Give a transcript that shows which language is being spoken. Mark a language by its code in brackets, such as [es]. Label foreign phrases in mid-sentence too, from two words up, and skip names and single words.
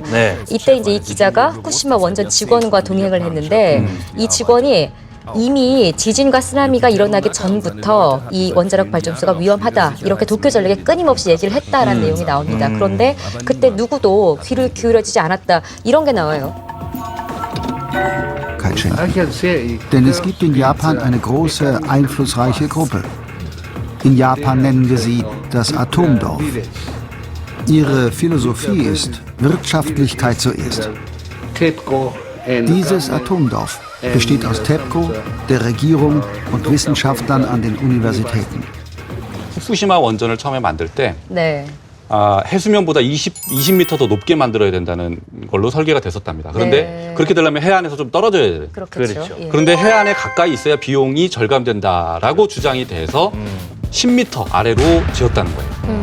[ko] 이때 이제 이 기자가 후쿠시마 원전 직원과 동행을 했는데 이 직원이 이미 지진과 쓰나미가 일어나기 전부터 이 원자력 발전소가 위험하다 이렇게 도쿄 전력에 끊임없이 얘기를 했다라는 내용이 나옵니다. 그런데 그때 누구도 귀를 기울여지지 않았다 이런 게 나와요. [de] Denn es gibt in Japan eine große, einflussreiche Gruppe. In Japan nennen wir sie das Atomdorf. Ihre Philosophie ist Wirtschaftlichkeit zuerst. Dieses Atomdorf besteht aus TEPCO, der Regierung und Wissenschaftlern an den Universitäten. [ko] 후쿠시마 원전을 처음에 만들 때 네. 해수면보다 20m 더 높게 만들어야 된다는 걸로 설계가 됐었답니다. 그런데 그렇게 되려면 해안에서 좀 떨어져야 돼요. 그렇겠죠. 그런데 해안에 가까이 있어야 비용이 절감된다라고 주장이 돼서 10m 아래로 지었다는 거예요.